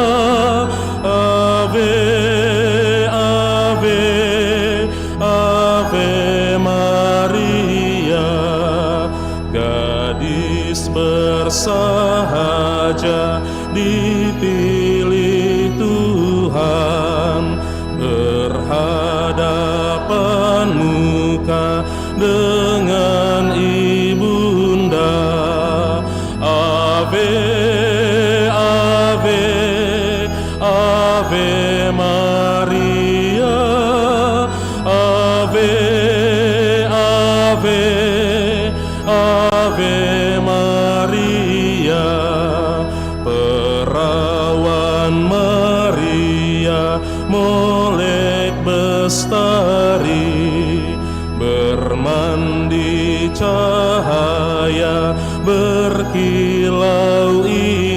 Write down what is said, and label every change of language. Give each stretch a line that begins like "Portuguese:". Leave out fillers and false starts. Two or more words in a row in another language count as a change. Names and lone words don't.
Latin: Ave, Ave, Ave Maria,
Indonesian: gadis bersahaja dipilih Tuhan, berhadapan muka dengan ibunda.
Latin: Ave, Ave, Ave Maria, Ave, Ave, Ave Maria,
Indonesian: perawan Maria molek bestari, bermandi cahaya berkilau